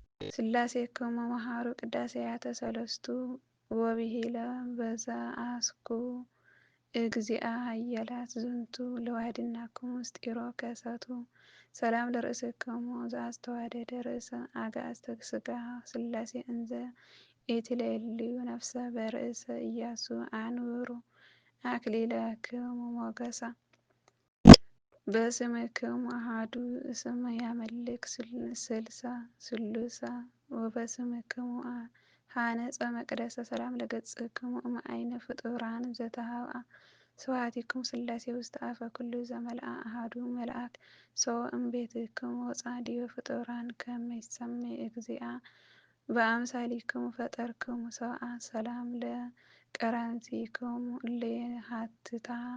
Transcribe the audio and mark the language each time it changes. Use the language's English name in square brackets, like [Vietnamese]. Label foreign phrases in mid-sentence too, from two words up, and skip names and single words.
[Geez] ሥላሴክሙ መሃሩ ቅዳሴያተ ሰለስቱ ወብሂለ በዘአስኩ እግዚአ ኃያላት ዝንቱ ለዋህድናክሙ ምስጢሮ ከሰቱ። ሰላም ለርእስክሙ ዘአስተዋደደ ርእሰ አጋእዝተ ሥጋ ሥላሴ እንዘ ኢትሌልዩ ነፍሰ በርእሰ ኢያሱ አንብሩ አክሊለክሙ ሞገሳ። በስምክሙ አሐዱ እስመ ያመልክ ስል-፣ ስልሳ ስሉሳ ወበስምክሙ አ-፣ ሐነጸ መቅደሰ። ሰላም ለገጽክሙ እምአይነ ፍጡራን ዘተሃብአ ስብሐቲክሙ ሥላሴ ውስተ አፈ ኩሉ ዘመልአ አሐዱ መልአክ። ሶ እምቤትክሙ ወጻ ዲበ ፍጡራን ከመ ይሰመይ እግዚአ በአምሳሊክሙ ፈጠርክሙ ሰብአ። ሰላም ለቀራንቲክሙ እለ ሀትታ